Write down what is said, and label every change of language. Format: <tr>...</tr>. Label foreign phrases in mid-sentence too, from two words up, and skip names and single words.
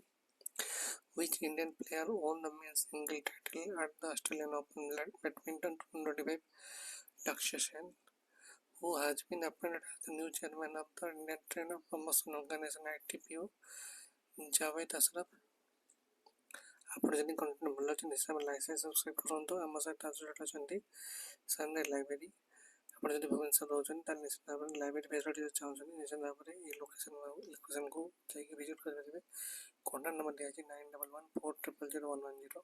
<en>Which Indian player won the men's single title at the Australian Open Badminton 2025? Lakshya Sen. Who has been appointed as the new chairman of the Indian Trainer Promotion Organization ITPO? Javed Ashraf.</en> <or>ଆପଣ ଯଦି କଣ୍ଟେଣ୍ଟ ଭଲ ଅଛନ୍ତି ହିସାବରେ</or> <en>like subscribe</en> <or>କରନ୍ତୁ। ଆମ ସହିତ ଆସୋସିଏଟ୍ ଅଛନ୍ତି ସନ୍ରାଇଜ୍ ଲାଇବ୍ରେରୀ। ଆପଣ ଯଦି ଭୁବନେଶ୍ୱର ରହୁଛନ୍ତି ତାହେଲେ ନିଶ୍ଚିତ ଭାବରେ</or> <en>library facility</en> <or>ଯଦି ଚାହୁଁଛନ୍ତି ନିଶ୍ଚିତ ଭାବରେ ଏହି ଲୋକେସନ୍କୁ ଯାଇକି ଭିଜିଟ୍ କରିପାରିବେ।</or> <en>contact number</en> <or>ଦିଆଯାଇଛି 9114000110।</or>